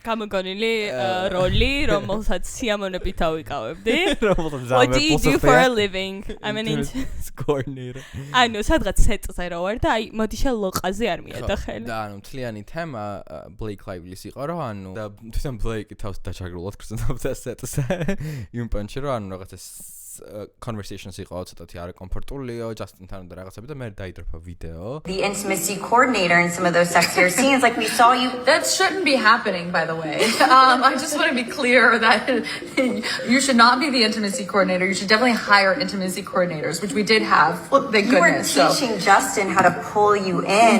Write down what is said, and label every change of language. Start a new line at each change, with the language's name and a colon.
Georgian: გამოგონილი როლი რომელსაც სიამონებით ავიკავებდი რომელსაც
English: what do you do for a living I'm an intimacy coordinator
Georgian: ანუ სადღაც სეტზე რო ვარ და აი მოდი შელოყაზე არ მიედა ხელი და ანუ მთლიანი თემა Blake Lively-ის იყო რომ ანუ და თვითონ Blake-ი თავს დაჩაგრულად გრძნობდა სეტზე იმ პანჩი რომ ანუ რაღაც conversations იყო ცოტათი არ კომფორტულიო Justin-თან და რაღაცები და მე დაიდროփა ვიდეო
English: The intimacy coordinator in some of those sexier scenes like we saw you that shouldn't be happening by the way I just want to be clear that you should not be the intimacy coordinator you should definitely hire intimacy coordinators which we did have thank goodness you were teaching Justin how to pull you in